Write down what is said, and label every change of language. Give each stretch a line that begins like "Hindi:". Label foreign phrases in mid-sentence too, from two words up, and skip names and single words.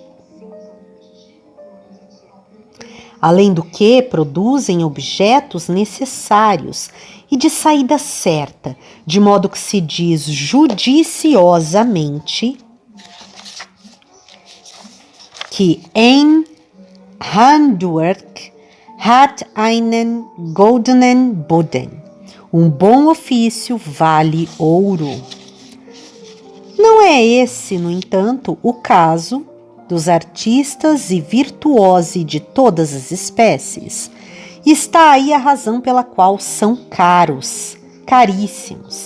Portuguese: Além do que, produzem objetos necessários e de saída certa, de modo que se diz judiciosamente que em
German: Handwerk hat einen goldenen Boden.
Portuguese: Um bom ofício vale ouro. Não é esse, no entanto, o caso dos artistas e virtuosi de todas as espécies. Está aí a razão pela qual são caros, caríssimos.